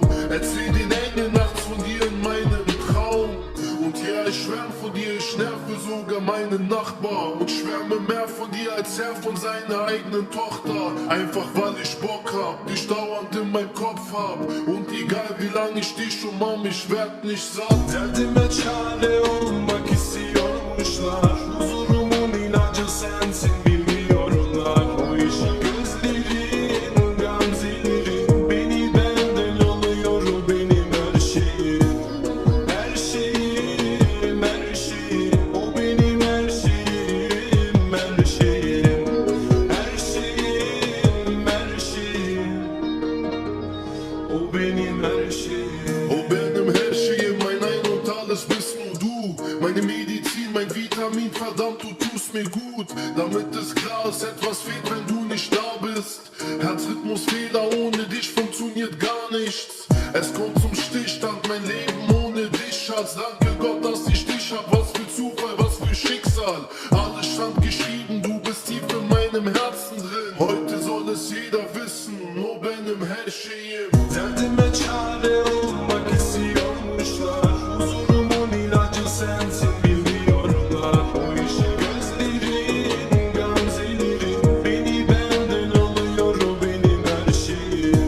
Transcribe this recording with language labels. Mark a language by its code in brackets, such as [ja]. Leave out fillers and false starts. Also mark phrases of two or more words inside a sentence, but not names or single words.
[de] Erzähl den Engeln nachts von dir in meinem Traum. Und ja, ich schwärm von dir, ich nerve sogar meinen Nachbar. Und schwärme mehr von dir als er von seiner eigenen Tochter. Einfach weil ich Bock hab, dich dauernd in meinem Kopf hab. Und egal wie lang ich dich umarm, ich werd nicht satt. [tr] Derdime çare olmak istiyormuşlar. Huzurumun ilacı sensin bilmiyorlar. O işi gözlerin, gamzelerin. Beni benden alıyor, o benim her şeyim. Her şeyim, her şeyim. O benim her şeyim, her şeyim. Her şeyim, her şeyim. O benim her şeyim. Oh, benim her şeyim, [de] mein Ein und alles bist nur du. Meine Medizin, mein Vitamin, verdammt, du tust mir gut. Damit es klar ist, etwas fehlt, wenn du nicht da bist. Herzrhythmusfehler, ohne dich funktioniert gar nichts. Es kommt zum Stichstand, mein Leben ohne dich, Schatz. Danke Gott, dass ich dich hab, was für Zufall, was für Schicksal. Alles stand geschrieben, du bist tief in meinem Herzen drin. Heute soll es jeder wissen, nur [tr] benim her şeyim. Derdime çare olmak istiyormuşlar. Huzurumun ilacı sensin bilmiyorlar. O işi gözlerin, gamzelerin. Beni benden alıyor, o benim her şeyim.